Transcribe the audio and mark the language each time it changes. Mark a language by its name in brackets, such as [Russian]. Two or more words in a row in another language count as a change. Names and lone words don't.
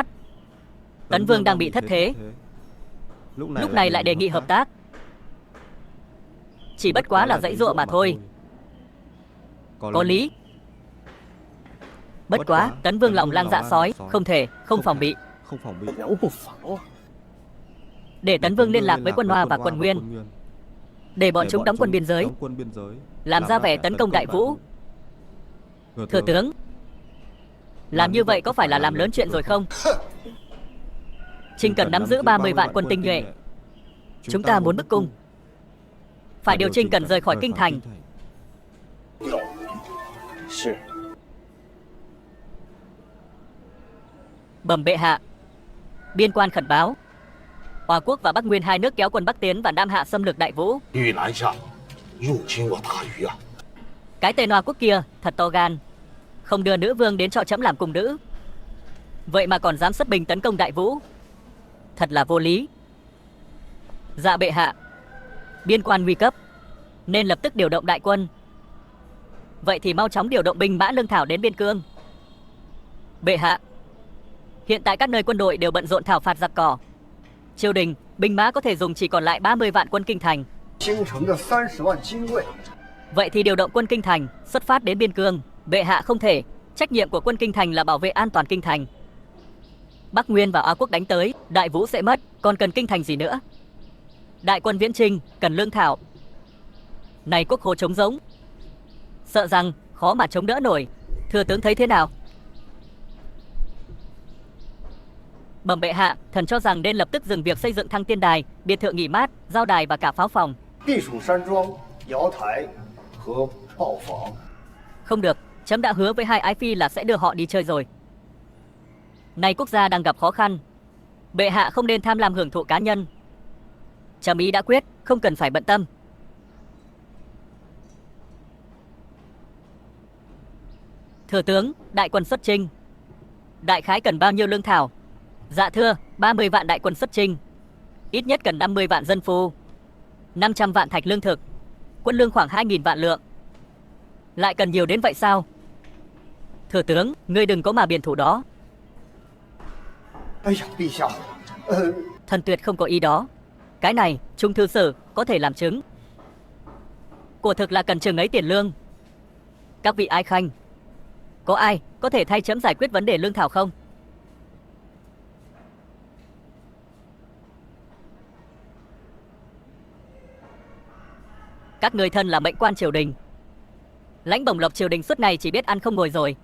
[Vietnamese] Tấn Vương đang bị thất thế. Lúc này lại đề nghị hợp tác. Chỉ bất quá là dãy dụa mà thôi. Có lý. Bất quá, Tấn Vương lòng lang dạ sói, không thể, không phòng bị. [Chinese] 遥不防啊！ [Vietnamese] Để Tấn Vương liên lạc với quân Hoa và quân Nguyên, để bọn chúng đóng quân biên giới, làm ra vẻ tấn công Đại Vũ. Thừa tướng, làm như vậy có phải là làm lớn chuyện rồi không? Trinh cần nắm giữ 30 vạn quân tinh nhuệ. Chúng ta muốn bức cung, phải điều Trinh cần rời khỏi kinh thành. [Chinese] 是 [Vietnamese] Bẩm bệ hạ, biên quan khẩn báo, Hoa Quốc và Bắc Nguyên hai nước kéo quân Bắc tiến và Nam Hạ xâm lược Đại Vũ. [Chinese] 玉南下入侵我大禹啊！ [Vietnamese] Cái tên Hoa Quốc kia thật to gan, không đưa nữ vương đến cho trẫm làm cung nữ, vậy mà còn dám xuất binh tấn công Đại Vũ, thật là vô lý. Dạ bệ hạ, biên quan nguy cấp, nên lập tức điều động đại quân. Vậy thì mau chóng điều động binh mã lương thảo đến biên cương. Bệ hạ, hiện tại các nơi quân đội đều bận rộn thảo phạt giặc cỏ. Triều đình, binh mã có thể dùng chỉ còn lại 30 vạn quân kinh thành. [Chinese] 京城的30万精锐， [Vietnamese] Vậy thì điều động quân kinh thành, xuất phát đến biên cương. Bệ hạ không thể, trách nhiệm của quân kinh thành là bảo vệ an toàn kinh thành. Bắc Nguyên và Á Quốc đánh tới, Đại Vũ sẽ mất, còn cần kinh thành gì nữa? Đại quân viễn chinh, cần lương thảo. Này quốc khố trống rỗng, sợ rằng khó mà chống đỡ nổi. Thừa tướng thấy thế nào? Bẩm bệ hạ, thần cho rằng nên lập tức dừng việc xây dựng Thăng Tiên Đài, biệt thự nghỉ mát, giao đài và cả pháo phòng. [Chinese] 避暑山庄、瑶台和炮房。 [Vietnamese] Không được, chấm đã hứa với hai ái phi là sẽ đưa họ đi chơi rồi. Nay quốc gia đang gặp khó khăn, bệ hạ không nên tham lam hưởng thụ cá nhân. Chấm ý đã quyết, không cần phải bận tâm. Thừa tướng, đại quân xuất chinh, đại khái cần bao nhiêu lương thảo? Dạ thưa, 30 vạn đại quân xuất chinh, ít nhất cần 50 vạn dân phu, 500 vạn thạch lương thực, quân lương khoảng 2.000 vạn lượng. Lại cần nhiều đến vậy sao? Thừa tướng, ngươi đừng có mà biện thủ đó. [Chinese] 哎呀，陛下， [Vietnamese] Thần tuyệt không có ý đó. Cái này, Trung thư sử có thể làm chứng. Quả thực là cần chừng ấy tiền lương. Các vị ái khanh, có ai có thể thay chấm giải quyết vấn đề lương thảo không? Các người thân là mệnh quan triều đình, lãnh bổng lộc triều đình suốt ngày chỉ biết ăn không ngồi rồi.